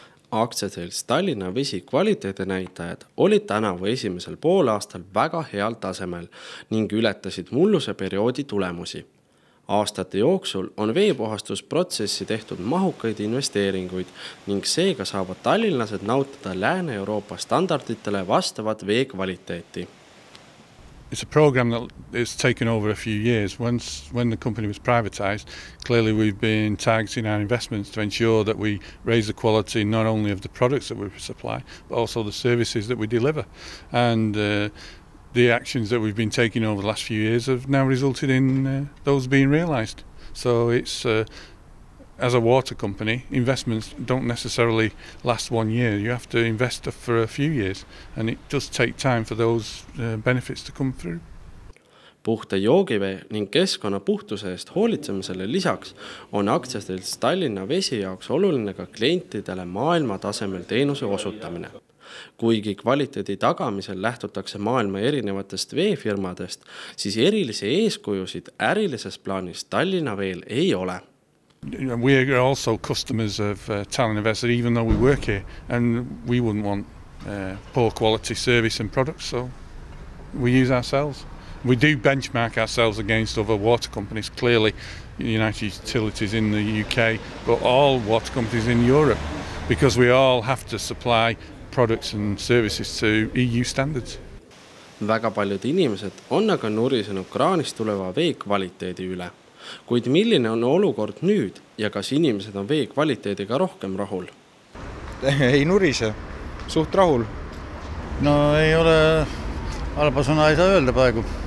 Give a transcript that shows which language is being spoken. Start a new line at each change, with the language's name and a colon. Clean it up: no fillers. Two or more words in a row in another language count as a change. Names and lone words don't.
Estonian: Aktsiaselts Tallinna Vesi kvaliteedinäitajad olid tänavu esimesel poolaastal väga heal tasemel ning ületasid mulluse perioodi tulemusi. Aastate jooksul on veepuhastusprotsessi tehtud mahukaid investeeringuid ning seega saavad tallinlased nautida Lääne-Euroopa standarditele vastavat vee kvaliteeti.
English: It's a program that has taken over a few years. When the company was privatised, clearly we've been targeting our investments to ensure that we raise the quality not only of the products that we supply, but also the services that we deliver. And the actions that we've been taking over the last few years have now resulted in those being realised. So it's as a water company, investments don't necessarily last 1 year. You have to invest for a few years, and it does take time for those benefits to come through.
Estonian: Puhta joogivee ning keskkonna puhtuse eest hoolitsemisele lisaks on Aktsiaselts Tallinna Vesi jaoks oluline ka klientidele maailmatasemel teenuse osutamine. Kuigi kvaliteedi tagamisel lähtutakse maailma erinevatest veefirmadest, siis erilisi eeskujusid ärilises plaanis Tallinna Veel ei ole.
English: We are also customers of Tallinna Vesi, even though we work here, and we wouldn't want poor quality service and products, so we use ourselves. We do benchmark ourselves against other water companies, clearly United Utilities in the UK, but all water companies in Europe, because we all have to supply products and services to EU standards.
Estonian: Väga paljud inimesed on aga nurisenud kraanist tuleva vee kvaliteedi üle. Kuid milline on olukord nüüd ja kas inimesed on vee kvaliteediga rohkem rahul? Ei nurise, suht rahul. No ei ole, halba sõna ei saa öelda praegu.